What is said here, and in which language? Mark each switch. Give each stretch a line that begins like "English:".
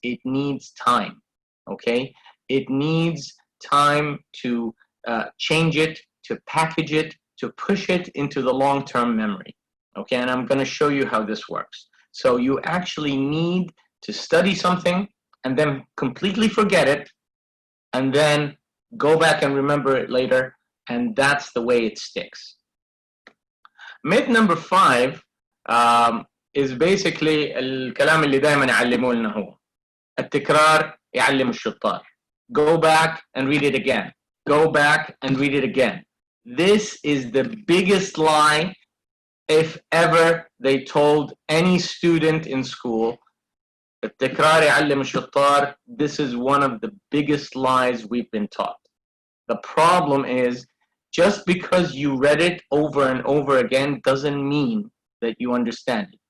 English: It needs time, okay? It needs time to change it, to package it, to push it into the long-term memory, okay? And I'm going to show you how this works. So you actually need to study something and then completely forget it, and then go back and remember it later, and that's the way it sticks. Myth number 5 is basically
Arabic: الكلام اللي دائما يعلموه لنا هو التكرار يعلم الشطار.
English: Go back and read it again. Go back and read it again. This is the biggest lie if ever they told any student in school.
Arabic: التكرار يعلم الشطار.
English: This is one of the biggest lies we've been taught. The problem is, just because you read it over and over again doesn't mean that you understand it.